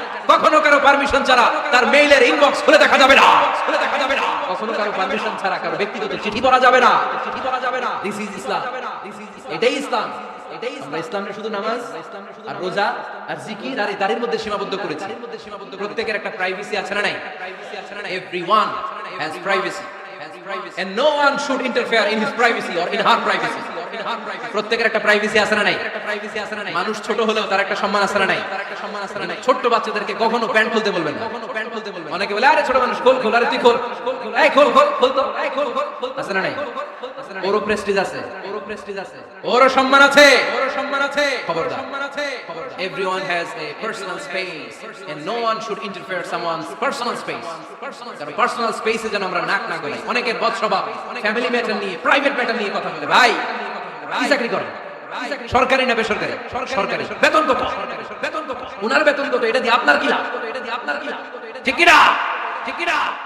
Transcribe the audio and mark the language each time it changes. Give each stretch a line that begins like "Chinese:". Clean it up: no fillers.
Bangla: কখনো কারো পারমিশন ছাড়া তার মেইলের ইনবক্স খুলে দেখা যাবে না। কখনো কারো পারমিশন ছাড়া কারো ব্যক্তিগত চিঠি পড়া যাবে না।
English: This is Islam.
Bangla: এটাই ইসলাম। আমরা ইসলামের শুধু নামাজ আর রোজা আর জিকির আর দাড়ির মধ্যে সীমাবদ্ধ করেছি। প্রত্যেকের একটা প্রাইভেসি আছে না নাই?
English: Everyone has privacy and no one should interfere in his privacy or in her privacy.
Bangla: প্রত্যেকের একটা প্রাইভেসি আছে না নাই? মানুষ ছোট হলেও তার একটা সম্মান আছে না নাই? ছোট্ট বাচ্চাদেরকে কখনো প্যান্ট খুলতে বলবেন না। অনেকে বলে আরে ছোট মানুষ খোল, আরে তুই খোল, এই খোল তো, এই খোল আছে না নাই? ওরও প্রেস্টিজ আছে, ওরও সম্মান আছে। খবরদার,
English: everyone has a personal space and no one should interfere someone's personal space.
Bangla: কারণ পার্সোনাল স্পেসে যেন আমরা নাক না গলাই। অনেকের বদ স্বভাব ফ্যামিলি ম্যাটার নিয়ে, প্রাইভেট ম্যাটার নিয়ে কথা বলে। ভাই কি চাকরি করেন? সরকারি না বেসরকারি? সরকারি। বেতন কত? উনার বেতন কত? এটা দিয়ে আপনার কি লাভ? ঠিক কি না?